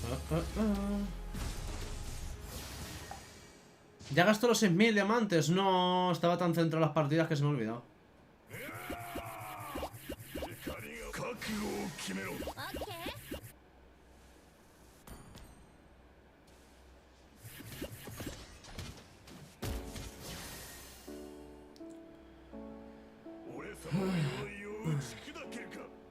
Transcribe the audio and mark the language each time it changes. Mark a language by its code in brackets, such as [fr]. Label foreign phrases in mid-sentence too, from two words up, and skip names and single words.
[es] Ya gastó los 6000 diamantes. No, estaba tan centrado en las partidas que se me ha olvidado. [ja] 覚悟を決めろ。オッケー。俺様の鎧を打ち砕けるか。